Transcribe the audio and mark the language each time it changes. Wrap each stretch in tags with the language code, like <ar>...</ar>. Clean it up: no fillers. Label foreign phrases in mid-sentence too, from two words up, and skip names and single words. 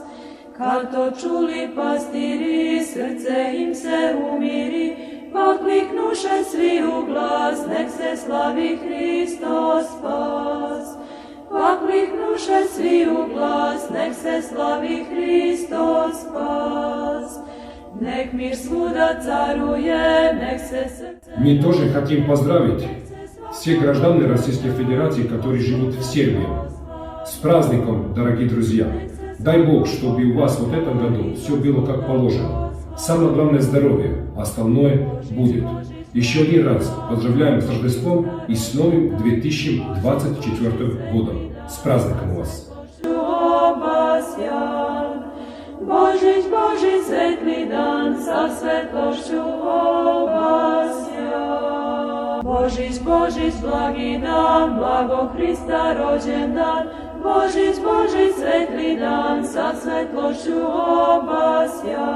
<sr>Kad to čuli pastiri, srce im se umiri, pokliknuše svi u glas, nek se slavi Hristos spas. Pokliknuše svi u glas, nek se slavi Hristos spas. Nek mir svuda caruje, nek se srce...</sr> <ru>Мы тоже хотим поздравить всех граждан Российской Федерации, которые живут в Сербии. С праздником, дорогие друзья! Дай Бог, чтобы у вас вот в этом году все было как положено. Самое главное – здоровье, остальное будет. Еще один раз поздравляем с Рождеством и с новым 2024 годом. С праздником вас!</ru> <sr>Božić, Božić, svetli dan, sa svetlošću obasjan. Božić, Božić, blagi dan, blago Hrista rođen dan. Božić, Božić, svetli dan, sa svetlošću obasjan.</sr>